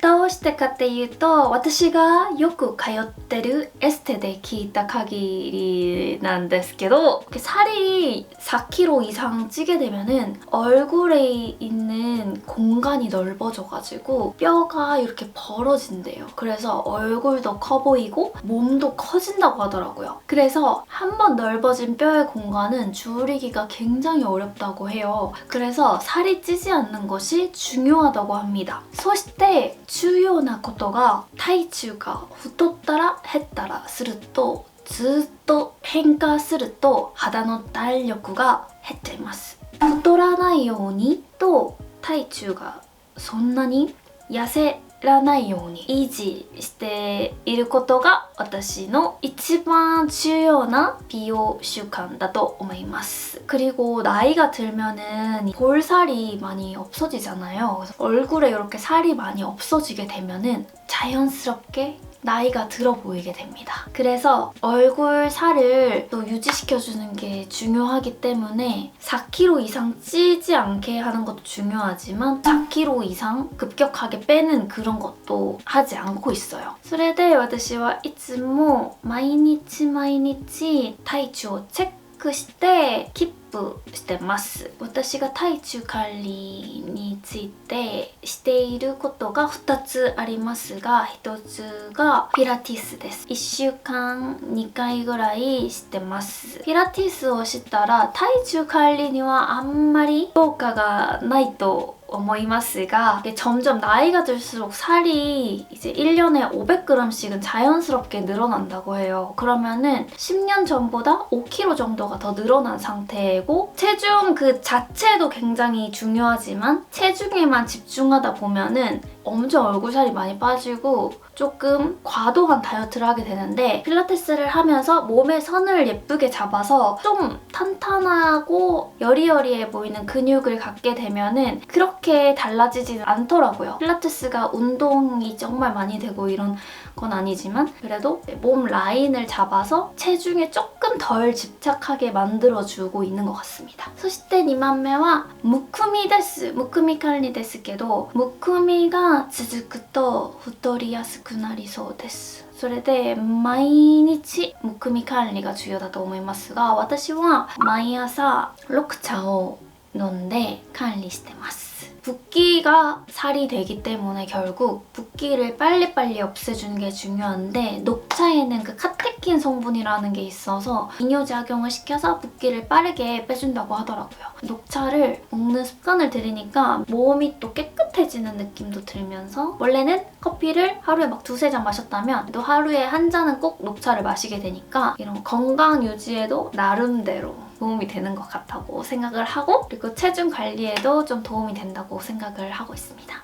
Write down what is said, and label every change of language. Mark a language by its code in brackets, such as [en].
[ja] どうしてかっていうと、私がよく通ってるエステで聞いた限りなんですけど、 [ko] 살이 4kg 이상 찌게 되면은 얼굴에 있는 공간이 넓어져가지고 뼈가 이렇게 벌어진대요. 그래서 얼굴도 커 보이고 몸도 커진다고 하더라고요. 그래서 한번 넓어진 뼈의 공간은 줄이기가 굉장히 어렵다고 해요. 그래서 살이 찌지 않는 것이 중요하다고 합니다. [ja] そして重要なことが体重が太ったら減ったらするとずっと変化すると肌の弾力が減っちゃいます。太らないようにと体重がそんなに痩せらないように維持していることが私の一番重要な美容習慣だと思います。 [ko] 그리고 나이가 들면은 볼살이 많이 없어지잖아요. 그래서 얼굴에 이렇게 살이 많이 없어지게 되면은 자연스럽게 나이가 들어 보이게 됩니다. 그래서 얼굴 살을 또 유지시켜주는 게 중요하기 때문에 4kg 이상 찌지 않게 하는 것도 중요하지만 4kg 이상 급격하게 빼는 그런 것도 하지 않고 있어요. [ja] それで私はいつも毎日毎日体重をチェックしてキープしてます。私が体重管理についてしていることが2つありますが、1つがピラティスです。 1週間2回ぐらいしてます。ピラティスをしたら体重管理にはあんまり効果がないと思いますが, [ko] 점점 나이가 들수록 살이 이제 1년에 500g씩은 자연스럽게 늘어난다고 해요. 그러면은 10년 전보다 5kg 정도가 더 늘어난 상태고, 체중 그 자체도 굉장히 중요하지만 체중에만 집중하다 보면은 엄청 얼굴살이 많이 빠지고 조금 과도한 다이어트를 하게 되는데, 필라테스를 하면서 몸의 선을 예쁘게 잡아서 좀 탄탄하고 여리여리해 보이는 근육을 갖게 되면은 그렇게 달라지지는 않더라고요. 필라테스가 운동이 정말 많이 되고 이런 건 아니지만 그래도 몸 라인을 잡아서 체중에 조금 덜 집착하게 만들어주고 있는 것 같습니다. [ja] そして2番目はむくみです。むくみ管理ですけど、むくみが続くと太りやすくなりそうです。それで毎日むくみ管理が重要だと思いますが、私は毎朝緑茶を飲んで管理してます。 [ko] 붓기가 살이 되기 때문에 결국 붓기를 빨리빨리 없애주는 게 중요한데, 녹차에는 그 카테킨 성분이라는 게 있어서 이뇨작용을 시켜서 붓기를 빠르게 빼준다고 하더라고요. 녹차를 먹는 습관을 들이니까 몸이 또 깨끗해지는 느낌도 들면서, 원래는 커피를 하루에 막 두세 잔 마셨다면 또 하루에 한 잔은 꼭 녹차를 마시게 되니까 이런 건강 유지에도 나름대로 도움이 되는 것 같다고 생각을 하고, 그리고 체중 관리에도 좀 도움이 된다고 생각을 하고 있습니다.